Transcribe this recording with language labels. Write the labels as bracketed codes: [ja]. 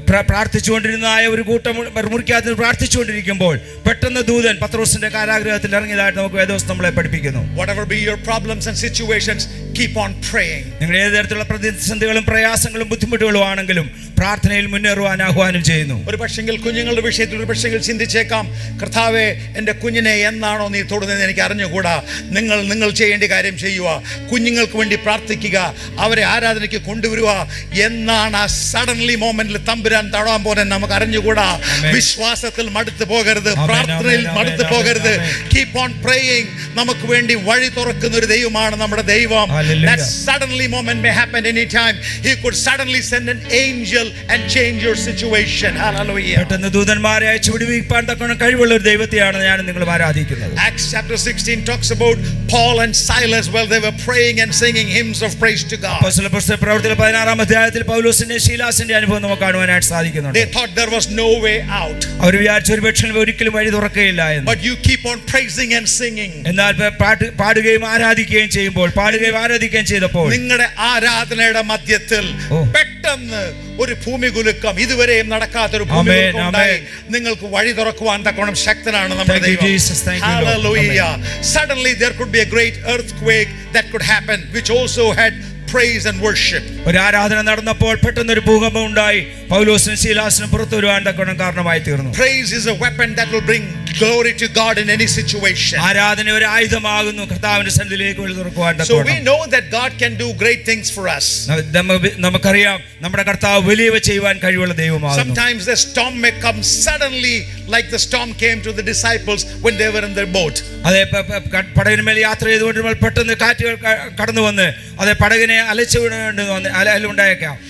[ml] പ്രാർത്ഥിച്ചുകൊണ്ടിരുന്ന ഒരു കൂട്ടം മുറിക്കാതെ പ്രാർത്ഥിച്ചുകൊണ്ടിരിക്കുമ്പോൾ പെട്ടെന്ന് ദൂതൻ പത്രോസിന്റെ കാരാഗൃഹത്തിൽ ഇറങ്ങിയതായിട്ട് നമുക്ക് വേദപുസ്തകം നമ്മളെ പഠിപ്പിക്കുന്നു. [en] Whatever be your problems and situations, keep on praying. [ml] നിങ്ങൾ ഏത് തരത്തിലുള്ള പ്രതിസന്ധികളും പ്രയാസങ്ങളും ബുദ്ധിമുട്ടുകളും ആണെങ്കിലും പ്രാർത്ഥനയിൽ മുന്നേറുവാൻ ആഹ്വാനം ചെയ്യുന്നു. ഒരു പക്ഷെങ്കിൽ കുഞ്ഞുങ്ങളുടെ വിഷയത്തിൽ ഒരു പക്ഷെങ്കിൽ ചിന്തിച്ചേക്കാം, കർത്താവേ, എൻ്റെ കുഞ്ഞിനെ എന്നാണോ നീ തൊടുന്നതെന്ന് എനിക്ക് അറിഞ്ഞുകൂടാ. നിങ്ങൾ ചെയ്യേണ്ട കാര്യം ചെയ്യുക, കുഞ്ഞുങ്ങൾക്ക് വേണ്ടി പ്രാർത്ഥിക്കുക, അവരെ ആരാധനയ്ക്ക് കൊണ്ടുവരിക. എന്നാണ് ആ സഡൻലി മൊമെന്റിൽ തമ്പുരാൻ തൊടാൻ പോകുന്നത് നമുക്ക് അറിഞ്ഞുകൂടാ. വിശ്വാസത്തിൽ മടുത്തു പോകരുത്, പ്രാർത്ഥനയിൽ മടുത്തു പോകരുത്. [en] Keep on praying. [ml] നമുക്ക് വേണ്ടി വഴി തുറക്കുന്ന ഒരു ദൈവമാണ് നമ്മുടെ ദൈവം. [en] That suddenly moment may happen anytime. He could suddenly send an angel and change your situation. Hallelujah. [ml] പെട്ടെന്ന് ദൂതന്മാരെ അയച്ചു വിടുവിപ്പാൻ തക്കവണ്ണം കഴിവുള്ള ഒരു ദൈവത്തെയാണ് ഞാൻ നിങ്ങൾ ആരാധിക്കുന്നത്. [en] Acts chapter 16 talks about Paul and Silas while they were praying and singing hymns of praise to God. [ml] അപ്പോസ്തല പ്രവൃത്തിയുടെ 16-ാം അധ്യായത്തിൽ പൗലോസിന്റെ ശീലാസിന്റെ അനുഭവം നമുക്ക് കാണുവാനായിട്ട് സാധിക്കുന്നുണ്ട്. [en] They thought there was no way out. [ml] അവർ വിചാരിച്ചു ഒരുപക്ഷേ ഒരിക്കലും വഴി തുറക്കുകയില്ല എന്ന്. [en] But you keep on praising and singing. [ml] എന്നാൽ പാടുകയും ആരാധിക്കുകയും ചെയ്യുമ്പോൾ, പാടുകയും ആരാധിക്കുകയും ചെയ്തപ്പോൾ നിങ്ങളുടെ ആരാധനയുടെ മധ്യത്തിൽ പെട്ടെന്ന് ഒരു ഭൂമികുലുക്കം, ഇതുവരെയും നടക്കാത്തൊരു ഭൂമികുലുക്കം ഉണ്ടായി. നിങ്ങൾക്ക് വഴി തുറക്കുവാൻ തക്കവണ്ണം ശക്തനാണ് നമ്മുടെ ദൈവം. [en] Hallelujah. Suddenly there could be a great earthquake that could happen, which also had praise and worship. [ml] ഒരു ആരാധന നടന്നപ്പോൾ പെട്ടെന്ന് ഒരു ഭൂകമ്പം ഉണ്ടായി. പൗലോസിനും ശീലാസിനും പുറത്തു വരുവാൻ തക്കവണ്ണം കാരണമായി തീർന്നു. [en] Praise is a weapon that will bring glory to God in any situation. [ml] ആരാധന ഒരു ആയുധമാകുന്നു കർത്താവിന്റെ സന്നിധിയിലേക്ക് വഴി തുറക്കുവാൻ തക്കവണ്ണം. [en] So we know that God can do great things for us. [ml] നമുക്കറിയാം നമ്മുടെ കർത്താവ് വലിയവ ചെയ്യുവാൻ കഴിവുള്ള ദൈവമാകുന്നു. [en] Sometimes the storm may come suddenly, like the storm came to the disciples when they were in their boat. [ml] അതെ, പടകിന്മേൽ യാത്ര ചെയ്തുകൊണ്ടിരുമ്പോൾ പെട്ടെന്ന് കാറ്റുകൾ കടന്നു വന്ന് അതെ പടകിനെ അലച്ചുണ്ടായേക്കാം.